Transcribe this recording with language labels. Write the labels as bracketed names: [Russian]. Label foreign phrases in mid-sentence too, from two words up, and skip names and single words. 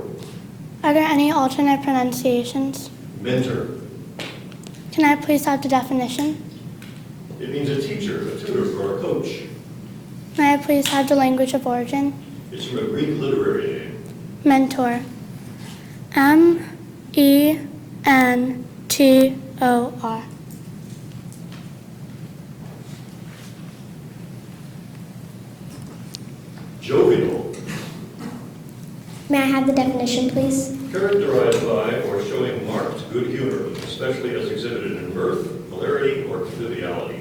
[English] Are there any alternate pronunciations? Mentor. Can I please have the definition? It means a teacher, a tutor, or a coach. May I please have the language of origin? It's from a Greek literary name. Mentor. M-E-N-T-O-R. Jovial. May I have the definition, please? Characterized by or showing marked good humor, especially as exhibited in mirth, hilarity, or conviviality.